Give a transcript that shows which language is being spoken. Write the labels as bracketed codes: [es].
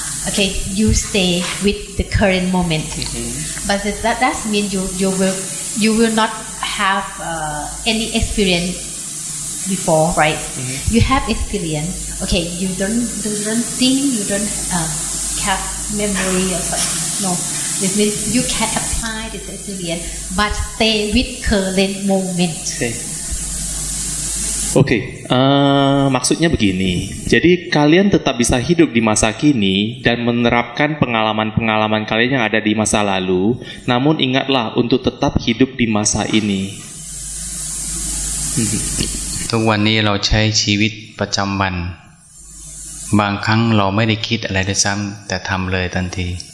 [en] Okay, you stay with the current moment, but that means you will not have any experience before, right? You have experience. Okay, you don't think, you don't have memory or something. No, this means you can apply this experience, but stay with current moment. [id] Oke, maksudnya begini. Jadi kalian tetap bisa hidup di masa kini dan menerapkan pengalaman-pengalaman kalian yang ada di masa lalu. Namun ingatlah untuk tetap hidup di masa ini. [th] ทุกวันนี้เราใช้ชีวิตประจำวันบางครั้งเราไม่ได้คิดอะไรด้วยซ้ำแต่ทำเลยทันที